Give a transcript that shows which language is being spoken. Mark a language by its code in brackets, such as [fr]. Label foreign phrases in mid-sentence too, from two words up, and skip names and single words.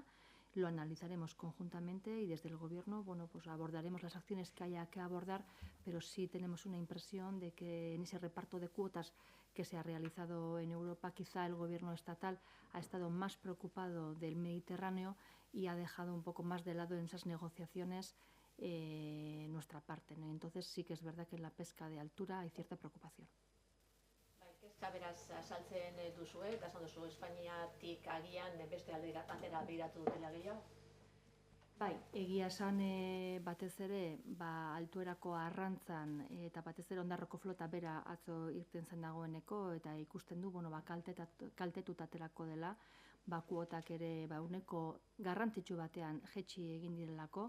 [es] Lo analizaremos conjuntamente y desde el Gobierno abordaremos las acciones que haya que abordar, pero sí tenemos una impresión de que en ese reparto de cuotas que se ha realizado en Europa, quizá el Gobierno estatal ha estado más preocupado del Mediterráneo y ha dejado un poco más de lado en esas negociaciones nuestra parte, ¿no? Entonces sí que es verdad que en la pesca de altura hay cierta preocupación. [eu] Kezka beraz saltzen duzue, eta esan duzu Espainiatik agian beste batera begiratu dutela gehiago? Bai, egia esan batez ere altuerako arrantzan eta batez ere Ondarroko flota bera atzo irten zen dagoeneko eta ikusten du kaltetuta aterako dela, kuotak ere uneko garrantzitsu batean jetxi egin direlako.